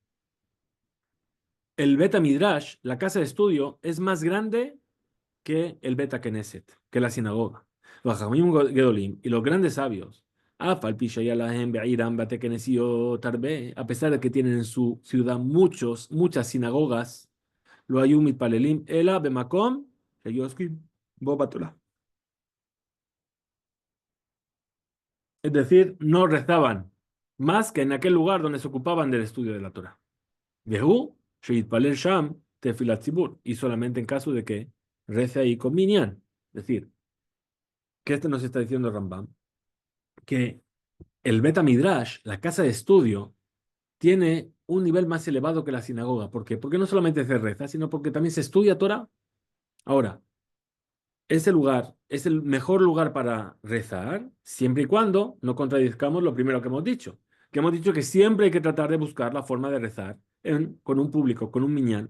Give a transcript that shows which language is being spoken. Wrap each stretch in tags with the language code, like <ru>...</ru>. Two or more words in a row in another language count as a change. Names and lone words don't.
<es>El</es> <he>בית מדרש,</he> <es>la casa de estudio, es más grande que el</es> <he>בית כנסת,</he> <es>que la sinagoga. Los</es> <he>חכמים גדולים</he> <es>y los grandes sabios, a pesar de que tienen en su ciudad muchas sinagogas,</es> <he>לא היו מתפללים אלא במקום שעוסקים בו בתורה.</he> <es>Es decir, no rezaban más que en aquel lugar donde se ocupaban del estudio de la Torah.</es> <he>והוא שיתפלל שם תפילת ציבור,</he> <es>y solamente en caso de que rece ahí con minyan. Es decir, que esto nos está diciendo Rambam, que el</es> <he>בית מדרש,</he> <es>la casa de estudio, tiene un nivel más elevado que la sinagoga. ¿Por qué? Porque no solamente se reza, sino porque también se estudia Torah. Ahora, ese lugar es el mejor lugar para rezar, siempre y cuando no contradizcamos lo primero que hemos dicho que siempre hay que tratar de buscar la forma de rezar con un público, con un minyan.</es>